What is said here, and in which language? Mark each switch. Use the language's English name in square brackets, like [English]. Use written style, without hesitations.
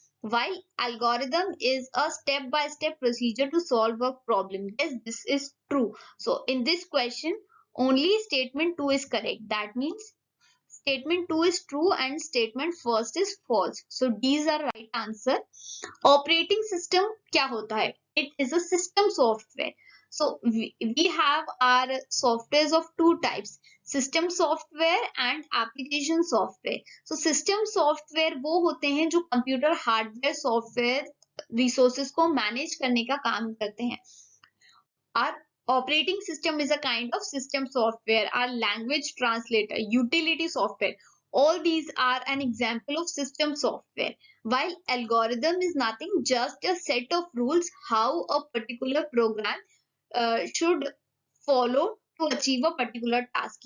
[English] While algorithm is a step by step procedure to solve a problem, yes, this is true. So in this question, only statement 2 is correct. That means statement 2 is true and statement first is false. So these are right answer. [Hindi] Operating system क्या होता है? [English] It is a system software. So we have our softwares of two types, system software and application software. [Hindi] So system software वो होते हैं जो computer hardware software resources को manage करने का काम करते हैं. [English] Our operating system is a kind of system software. Our language translator, utility software, all these are an example of system software. While algorithm is nothing, just a set of rules how a particular program should follow to achieve a particular task.